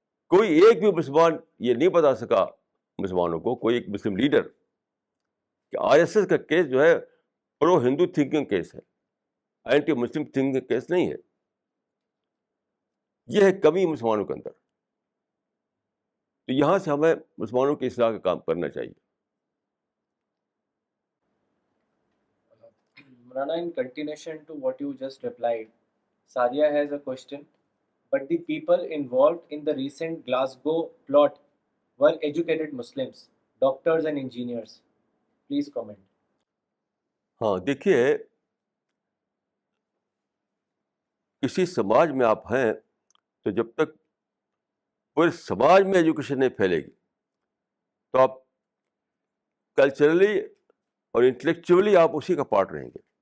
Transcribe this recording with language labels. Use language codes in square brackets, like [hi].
[ur] کوئی ایک بھی مسلمان یہ نہیں بتا سکا مسلمانوں کو, کوئی ایک مسلم لیڈر, کہ آر ایس ایس کا کیس جو ہے پرو ہندو تھنکنگ کیس ہے, اینٹی مسلم تھنکنگ کیس نہیں ہے. یہ ہے کمی مسلمانوں کے اندر. تو یہاں سے ہمیں مسلمانوں کی اصلاح کا کام کرنا چاہیے. [en] Rana, in continuation to what you just replied, Sadia has a question. But the people involved in the recent Glasgow plot were educated Muslims, doctors and engineers. Please comment. [ur] ہاں دیکھیے, کسی سماج میں آپ ہیں تو جب تک پورے سماج میں ایجوکیشن نہیں پھیلے گی تو آپ کلچرلی اور انٹلیکچولی آپ اسی کا پارٹ رہیں گے.